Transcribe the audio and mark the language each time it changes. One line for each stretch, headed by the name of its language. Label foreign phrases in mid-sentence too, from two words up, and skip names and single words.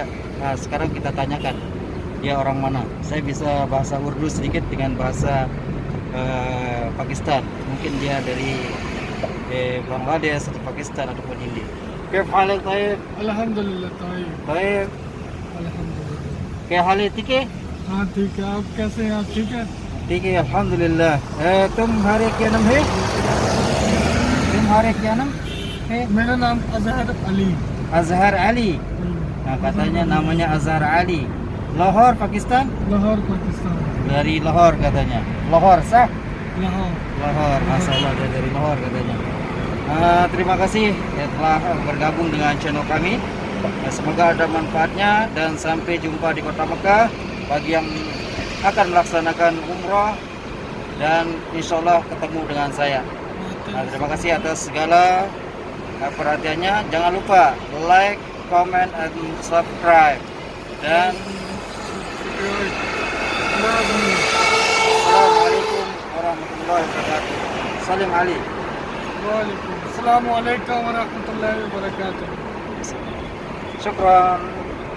Indonesian: Nah, sekarang kita tanyakan dia orang mana. Saya bisa bahasa Urdu sedikit dengan bahasa Pakistan. Mungkin dia dari Bangladesh atau Pakistan ataupun India.
Arabic: كيف حالك طيب? الحمد لله طيب. Taib. Alhamdulillah.
Hindi: Kya हाल ठीक है? हाँ ठीक है आप कैसे हैं आप ठीक है ठीक है अल्हम्दुलिल्लाह तुम्हारे क्या नाम है तुम्हारे क्या नाम है मेरा नाम अजहर अली
Indonesian: Azhar Ali. Nah, katanya namanya Azhar Ali. Lahore Pakistan,
Hindi: लाहौर पाकिस्तान
Indonesian: dari Lahore katanya. Lahore sah?
Hindi: लाहौर
Indonesian: Lahore, masalah dari Lahore katanya. Terima kasih ya telah bergabung dengan channel kami. Semoga ada manfaatnya dan sampai jumpa di Kota Mekah bagi yang akan melaksanakan umrah dan
Arabic: إن شاء الله
Indonesian: ketemu dengan saya. Terima kasih atas segala perhatiannya. Jangan lupa
English: like, comment, and subscribe.
Arabic: Dan السلام عليكم ورحمة الله وبركاته.
Indonesian: Salim Ali.
Arabic: وعليكم السلام وعليكم و رحمة الله و بركاته Syukran.